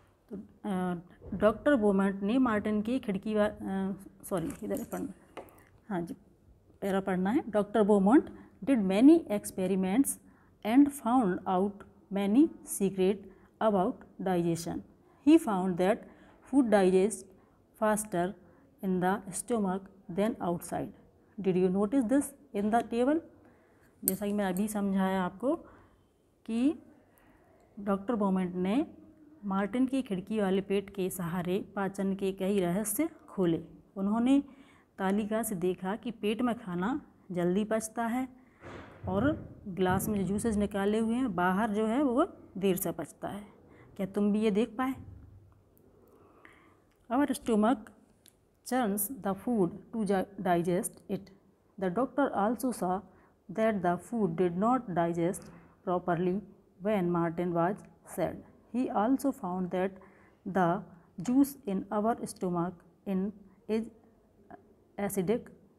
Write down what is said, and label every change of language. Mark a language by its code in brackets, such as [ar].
[hi] तो डॉक्टर बोमोट ने मार्टिन की खिड़की इधर पढ़ना, हाँ जी पैरा पढ़ना है। [en] Doctor Beaumont did many experiments and found out many secret about digestion. He found that food digests faster in the stomach than outside. Did you notice this in the table? [hi] जैसा कि मैं अभी समझाया आपको कि डॉक्टर बोमेंट ने मार्टिन की खिड़की वाले पेट के सहारे पाचन के कई रहस्य खोले। उन्होंने तालिका से देखा कि पेट में खाना जल्दी पचता है और गिलास में जो जूसेस निकाले हुए हैं बाहर जो है वो देर से पचता है। क्या तुम भी ये देख पाए? [en] Our stomach churns the food to digest it. The doctor also saw that the food did not digest properly when Martin was sad. He also found that the juice in our stomach is acidic.